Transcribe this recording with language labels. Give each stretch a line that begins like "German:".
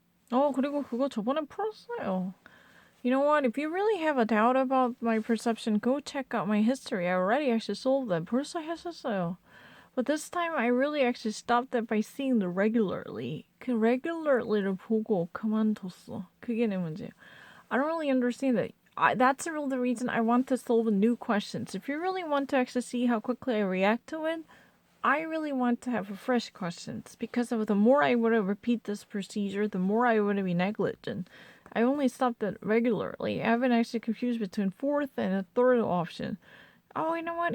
Korean: 그리고 그거 저번에 풀었어요.
English: You know what? If you really have a doubt about my perception, go check out my history. I already actually solved that.
Korean: 벌써 했었어요.
English: But this time I really actually stopped that by seeing the regularly.
Korean: 그 regularly를 보고 그만뒀어. 그게 내 문제야.
English: I don't really understand that. That's really the reason I want to solve new questions. If you really want to actually see how quickly I react to it, I really want to have fresh questions because of the more I would repeat this procedure, the more I would be negligent. I only stopped it regularly. I haven't actually confused between fourth and a third option. Oh, you know what?